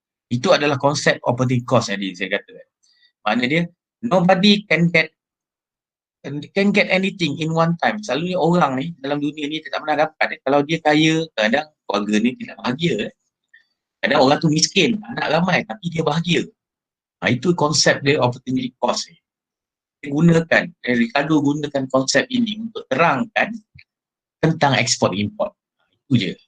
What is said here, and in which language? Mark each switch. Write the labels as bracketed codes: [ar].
[ms] Itu adalah konsep opportunity cost tadi saya kata. Maknanya dia, [en] nobody can get anything in one time. [ms] Selalunya orang ni, dalam dunia ni tak pernah dapat. Kalau dia kaya, kadang keluarga ni tidak bahagia. Kadang orang tu miskin, anak ramai tapi dia bahagia. Itu konsep dia opportunity cost ni. Ricardo gunakan konsep ini untuk terangkan tentang ekspor import. Itu je.